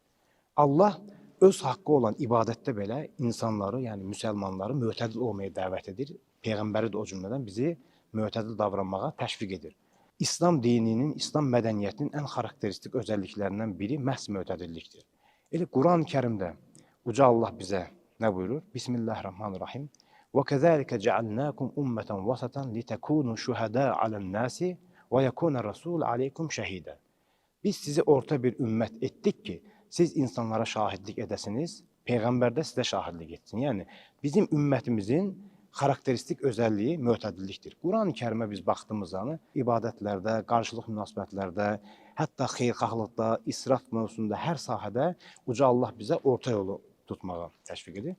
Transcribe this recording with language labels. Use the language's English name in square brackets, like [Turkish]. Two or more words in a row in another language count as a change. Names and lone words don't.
[Azerbaijani] Allah öz haqqı olan ibadətdə belə insanları, yəni müsəlmanları mötədil olmaya dəvət edir. Peyğəmbəri də o cümlədən bizi mötədil davranmağa təşviq edir. İslam dininin, İslam mədəniyyətinin ən xarakteristik özəlliklərindən biri məhz mötədillikdir. Elə Quran-ı Kərimdə Uca Allah bizə nə buyurur? [Arabic] Bismillahirrahmanirrahim. وَكَذَٰلِكَ جَعَلْنَاكُمْ أُمَّةً وَسَطًا لِتَكُونُوا شُهَدَاءَ عَلَى النَّاسِ وَيَكُونَ الرَّسُولُ عَلَيْكُمْ شَهِيدًا. [Azerbaijani] Biz sizi orta bir ümmət etdik ki, siz insanlara şahidlik edəsiniz, Peyğəmbər də sizə şahidlik etsin. Yəni, bizim ümmətimizin xarakteristik özəlliyi mötədillikdir. Quran-ı Kərimə biz baxdığımız zaman ibadətlərdə, qarşılıq münasibətlərdə, hətta xeyirxahlıqda, israf mövzusunda, hər sahədə Uca Allah bizə orta yolu tutmağa təşviq edir.